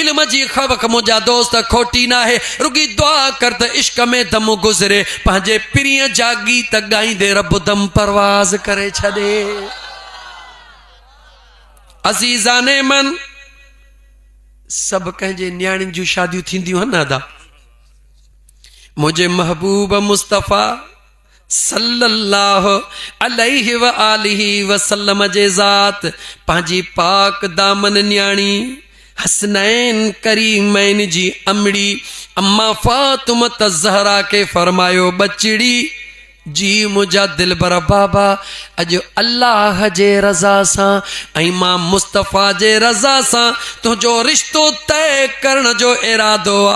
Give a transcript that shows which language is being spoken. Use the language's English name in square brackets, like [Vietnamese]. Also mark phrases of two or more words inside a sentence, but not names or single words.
[Sindhi] इल्म जी खवक मुंहिंजा दोस्त खोटी न आहे, रुगी दुआ कर त इश्क में दम गुज़रे, पंहिंजे पीरीअ जा गीत ॻाईंदे रब दम परवाज़ करे छॾे। [Persian] عزیزان من, [Sindhi] सभु कंहिंजे न्याणियुनि जूं शादियूं थींदियूं आहिनि अदा। मुंहिंजे महबूब मुस्तफ़ा [Arabic] صلى الله عليه وآله وسلم [Sindhi] जे ज़ात पंहिंजी पाक दामन न्याणी हसनैन करीमैन जी अमड़ी अम्मा फातिमत ज़हरा के फरमायो, बचड़ी जी मुंहिंजा दिलबर बाबा, अॼु अल्लाह जे रज़ा सां ऐं मां मुस्तफ़ा जे रज़ा सां तुंहिंजो रिश्तो तय करण जो इरादो आहे।